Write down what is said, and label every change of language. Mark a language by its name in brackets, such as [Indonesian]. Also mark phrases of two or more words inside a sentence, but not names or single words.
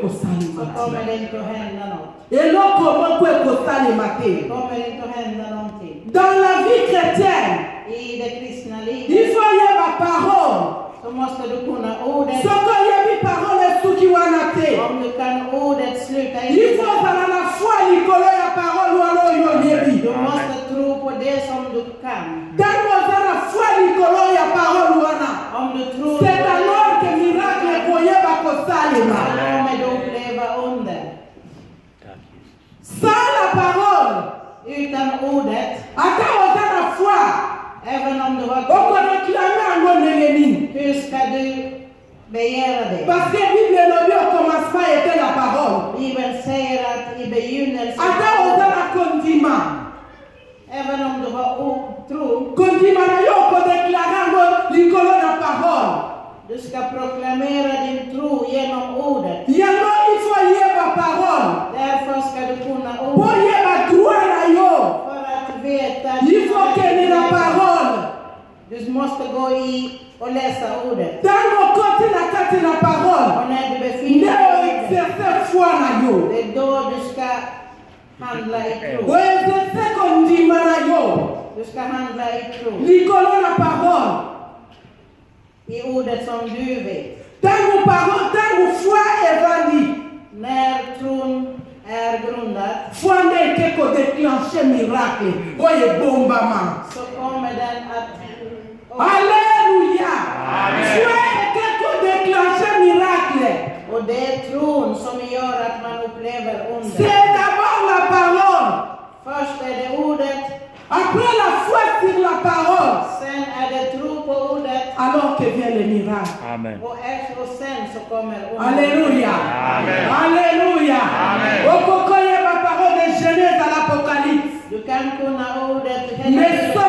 [Lingala] ekosalema [Swedish] kommer [Lingala] te. [Swedish] det inte att hända något. [Lingala] Eloko moko ekosalema te. [Swedish] Det kommer inte att hända någonting. [French] Dans la vie chrétienne, [Swedish] I det kristna [French] il [Swedish] livet [French] faut yeba parole. [Swedish] så måste du kunna ordet. [Lingala] Soko yebi parole suki wana te. [Swedish] Om du kan ordet, sluta [French] Il [Swedish] inte. [Lingala] faut ozala na foi likolo ya parole wana oyo oyebi. [Swedish] Du måste tro på det som du kan. [Lingala] Tango ozala foi likolo ya parole wana. [Swedish] Om du tror [French] C'est alors que miracle [Lingala] ekoyeba kosalema. [Swedish] kommer du uppleva under. Tack, Jesus. [French] Sans la parole, [Swedish] Utan ordet, [Lingala] ata oza na foi, [Swedish] även om du har tro, [Lingala] okoreklame yango ndenge nini? [Swedish] hur ska du begära det? [French] Parce que Bible elobi au commencement était la parole. [Swedish] Bibeln säger att i begynnelsen, [Lingala] Ata oza na kondima, [Swedish] även om du har tro, [Lingala] kondima na yo okodeklare yango likolo na parole. [Swedish] du ska proklamera din tro genom ordet. [French] Yango il faut yeba parole. [Swedish] Därför ska du kunna [Lingala] Po [Swedish] ordet. [Lingala] yeba droit na yo, [Swedish] För att veta, [French] il faut [Lingala] kende na [French] parole. [Swedish] du måste gå i och läsa ordet. [Lingala] Tango okoti na kati na parole, [Swedish] Och när du [Lingala] nde [Swedish] befinner dig i ordet, [Lingala] oexerce foi na yo. [Swedish] det är då du ska handla i tro. [Lingala] Oexerce kondima na yo. [Swedish] Du ska handla i tro. [Lingala] Likolo na parole. [Swedish] I ordet som du vet. [Lingala] Tango parole, tango foi evandi. [Swedish] När tron är grundad [Lingala] Foi nde eke kodéclenche miracle. Oyo ebombama. [Swedish] så kommer den att... [French] Alléluia. Amen. [Lingala] Foi eke kodéclenche miracle. [Swedish] Och det är tron som gör att man upplever under. [French] C'est d'abord la parole. [Swedish] Först är det ordet, [French] Après la foi sur la parole. [Swedish] sen är det tro på ordet [French] Alors que vient le miracle. Amen. [Swedish] och sen så kommer under. [French] Alléluia. Amen. Alléluia. Amen. Okokoye ma parole de Genèse à l'Apocalypse. [Swedish] Du kan kunna ordet [French] Mais